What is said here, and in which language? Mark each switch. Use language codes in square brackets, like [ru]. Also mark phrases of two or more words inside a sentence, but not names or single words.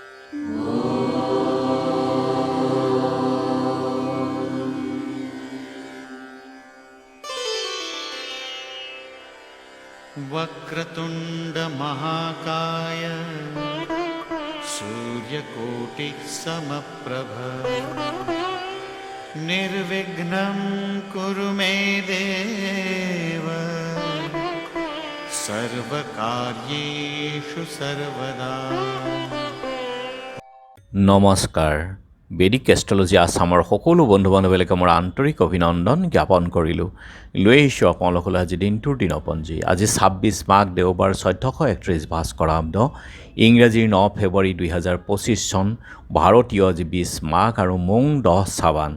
[sa] वक्रतुंड महाकाय सूर्यकोटिः समप्रभ निर्विघ्नं कुरु मे देव सर्वकार्येषु सर्वदा। [as] নমস্কাৰ। বেদিক এষ্ট্ৰলজি আছামৰ সকলো বন্ধু বান্ধৱীলৈকে মোৰ আন্তৰিক অভিনন্দন জ্ঞাপন কৰিলোঁ। লৈ আহিছোঁ আপোনালোকলৈ আজি দিনটোৰ দিনপঞ্জী। আজি 26 মাঘ দেওবাৰ 1431 ভাস্কৰাব্দ ইংৰাজীৰ 9 ফেব্ৰুৱাৰী 2025 চন, ভাৰতীয় আজি 20 মাঘ আৰু মোং 10 চাবান।